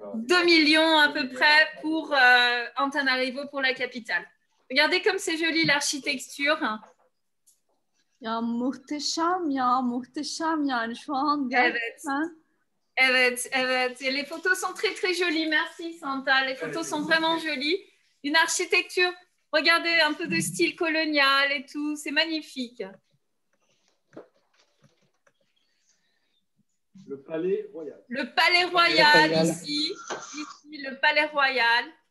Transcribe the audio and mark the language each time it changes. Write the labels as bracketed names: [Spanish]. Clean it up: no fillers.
[French] 2 millions à peu près pour Antananarivo, pour la capitale. Regardez comme c'est joli l'architecture. [Turkish] Ya muhteşem ya, muhteşem yani şu an gerçekten. Evet. [French] Et les photos sont très très jolies. Merci Santa. Les photos sont vraiment jolies. Une architecture, regardez, un peu de style colonial et tout. C'est magnifique. Le palais royal. Le palais royal ici, le palais royal.